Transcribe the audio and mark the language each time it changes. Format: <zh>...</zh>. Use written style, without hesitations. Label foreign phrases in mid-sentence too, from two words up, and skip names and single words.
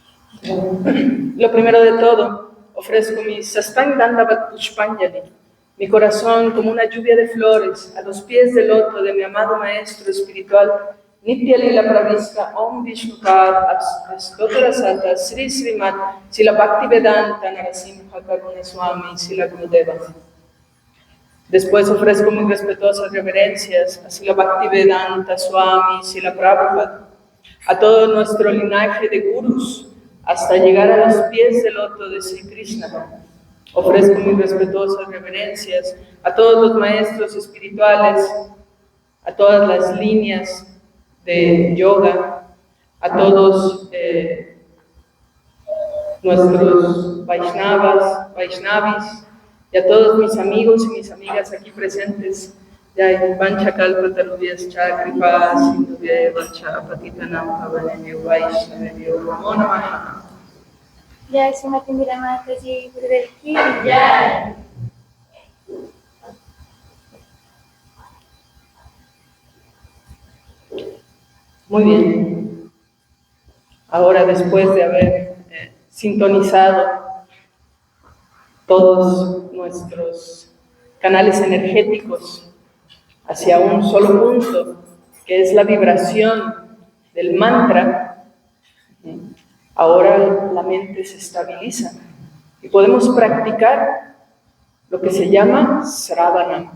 <es>Lo primero de todo, ofrezco mi</es> <sa>साष्टाङ्ग दण्डवत् पुष्पाञ्जलि,</sa> <es>mi corazón como una lluvia de flores a los pies del loto de mi amado maestro espiritual, Nitya Lila Pravista Om Vishnupad Astotara Sata Sri Srimat Sila Bhakti Vedanta Narasimha Karuna Swami Sila Gurudeva. Después ofrezco mis respetuosas reverencias a Sila Bhakti Vedanta Swami Sila Prabhupada, a todo nuestro linaje de gurus, hasta llegar a los pies del loto de Sri Krishna. Ofrezco mis respetuosas reverencias a todos los maestros espirituales, a todas las líneas de yoga, a todos nuestros Vaishnavis, y a todos mis amigos y mis amigas aquí presentes.</es> <sa>जय वाञ्छा कल्पतरुभ्यश् च कृपा सिन्धुभ्य वाञ्छा पतितानां पावनेभ्यो वैष्णवेभ्यो नमो नमः.</sa> <hi>जय श्रीमती मीरा माताजी गुरुदेव की जय.</hi> <es>Muy bien. Ahora, después de haber sintonizado todos nuestros canales energéticos hacia un solo punto, que es la vibración del mantra, ahora la mente se estabiliza y podemos practicar lo que se llama Sravanam.</es>